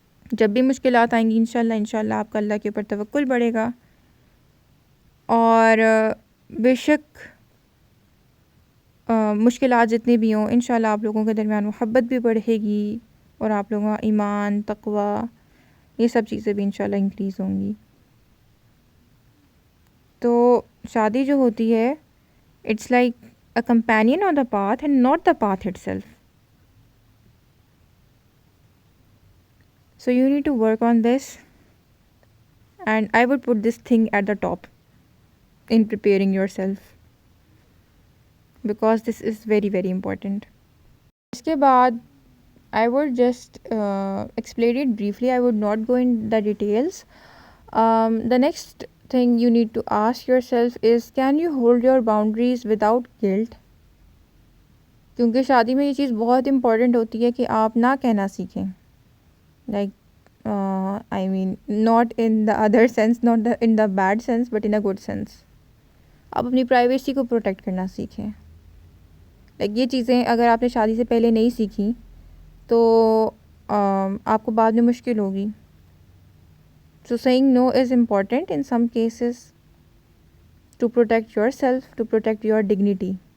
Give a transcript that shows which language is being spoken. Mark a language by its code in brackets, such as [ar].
[ur] جب بھی مشکلات آئیں گی انشاءاللہ آپ کا اللہ کے اوپر توکل بڑھے گا, اور بے شک مشکلات جتنی بھی ہوں انشاءاللہ آپ لوگوں کے درمیان محبت بھی بڑھے گی, اور آپ لوگوں کا ایمان, تقوی, یہ سب چیزیں بھی انشاءاللہ انکریز ہوں گی. تو شادی جو ہوتی ہے [en] It's like a companion on the path and not the path itself. So you need to work on this, and I would put this thing at the top in preparing yourself, because this is very very important. [ur] اس کے بعد [en] I would just explain it briefly. I would not go in the details. The next thing you need to ask yourself is, can you hold your boundaries without guilt? [ur] کیونکہ شادی میں یہ چیز بہت important ہوتی ہے کہ آپ نہ کہنا سیکھیں. [en] Like I mean not in the other sense, not in the bad sense, but in a good sense. [ur] آپ اپنی پرائیویسی کو پروٹیکٹ کرنا سیکھیں. لائک یہ چیزیں اگر آپ نے شادی سے پہلے نہیں سیکھی تو آپ کو بعد میں مشکل ہوگی. [en] So saying no is important in some cases to protect yourself, to protect your dignity.